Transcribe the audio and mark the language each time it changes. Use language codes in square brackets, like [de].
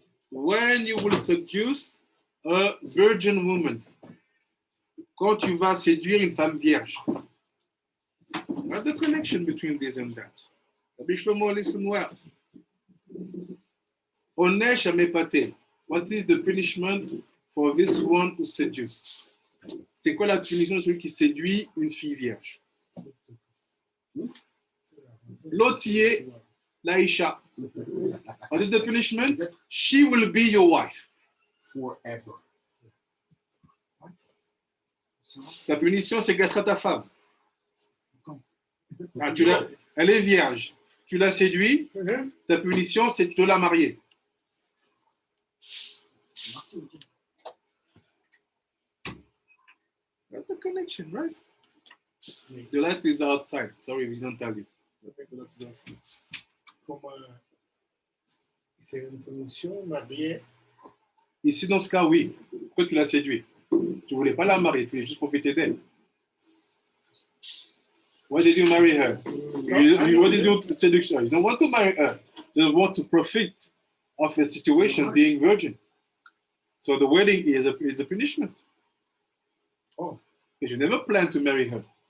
[en] When you will seduce a virgin woman, [fr] quand tu vas séduire une femme vierge, [en] what's the connection between this and that? Rabbi Shlomo, listen well. [he] Onesh amepate. [en] What is the punishment for this one who seduces? [fr] C'est quoi la punition de celui qui séduit une fille vierge? [en] L'otier, l'Aïcha. What is the punishment? She will be your wife. Forever. [fr] Ta punition, c'est qu'elle sera ta femme. Ah, elle est vierge. Tu l'as séduit. Ta punition, c'est que tu dois la marier. [en] That's the connection, right? The light is outside. Sorry, we didn't tell you. The light is outside. [fr] Comme c'est une punition mariée. Ici, dans ce cas, oui. Pourquoi tu l'as séduit? Tu ne voulais pas la marier, tu voulais juste profiter d'elle. [en] Why did you marry her? What did you do seduction? You don't want to marry her. You want to profit of a situation being virgin. So the wedding is a punishment. Oh. Because you never planned to marry her.